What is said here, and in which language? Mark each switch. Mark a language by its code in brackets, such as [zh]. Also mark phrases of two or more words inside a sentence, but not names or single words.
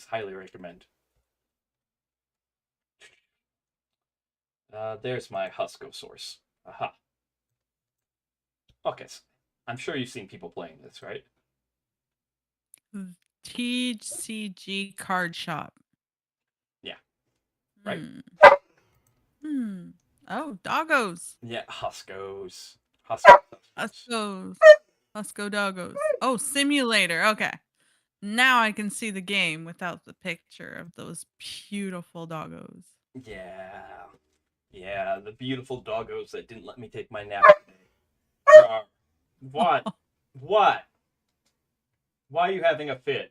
[en] Highly recommend. There's my Husko source. Aha. Okay, so I'm sure you've seen people playing this, right? TCG card shop. Yeah, right? Hmm. Hmm. Oh, doggos. Yeah, Huskos. Huskos. Huskos. Husko doggos. Oh, simulator. Okay. Now I can see the game without the picture of those beautiful doggos. Yeah. Yeah, the beautiful doggos that didn't let me take my nap today. What? What? Why are you having a fit?